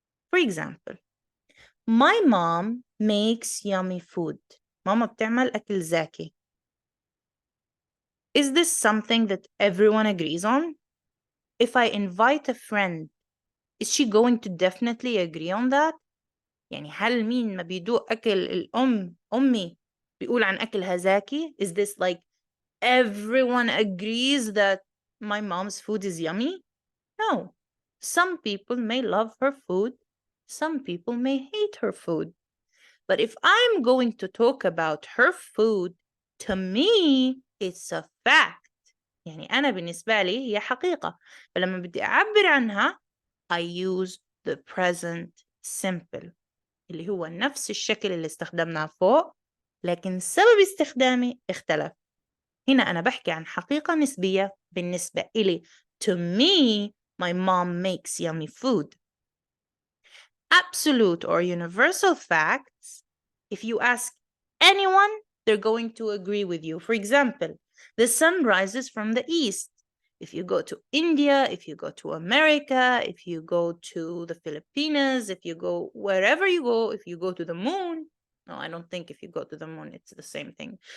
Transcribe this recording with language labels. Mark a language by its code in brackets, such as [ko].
[en] For example, my mom makes yummy food. [ar] ماما بتعمل أكل زاكي. [en] Is this something that everyone agrees on? If I invite a friend, is she going to definitely agree on that? [ar] يعني هل مين ما بيدوق أكل أمي بيقول عن أكلها زاكي? [en] Is this like everyone agrees that my mom's food is yummy? No. Some people may love her food. Some people may hate her food. But if I'm going to talk about her food, to me, it's a fact. [ar] يعني أنا بالنسبة لي هي حقيقة. فلما بدي أعبر عنها, [en] I use the present simple. [ar] اللي هو نفس الشكل اللي استخدمناه فوق, لكن سبب استخدامي اختلف. هنا أنا بحكي عن حقيقة نسبية بالنسبة إلي. [en] To me, my mom makes yummy food. Absolute or universal facts, if you ask anyone, they're going to agree with you. For example, the sun rises from the east. If you go to India, if you go to America, if you go to the Philippines, if you go wherever you go, if you go to the moon, no, I don't think if you go to the moon, it's the same thing.